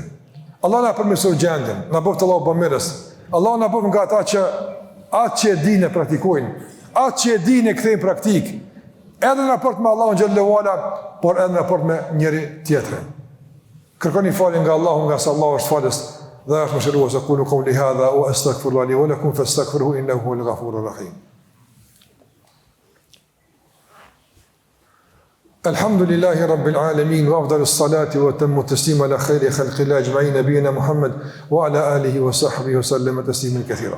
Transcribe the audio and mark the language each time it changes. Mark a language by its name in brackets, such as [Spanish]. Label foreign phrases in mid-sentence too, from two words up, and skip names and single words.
[Albanian] Allah na përmirësoj gjendjen, na bëft Allahu bamirës. Allah na bëft nga ata që atë që e dinë e praktikojnë, atë që e dinë e kthejnë praktik, edhe në raport me Allahun [Arabic] جل وعلا, [Albanian] por edhe në raport me njëri tjetrin. Kërkoni falje nga Allahu, nga se Allahu është falës dhe është mëshirues. [Arabic] أقول قولي هذا وأستغفر الله ولكم فاستغفروه إنه هو الغفور الرحيم. الحمد لله رب العالمين وأفضل الصلاة وأتم التسليم على خير خلق الله أجمعين نبينا محمد وعلى آله وصحبه وسلم تسليما كثيرا.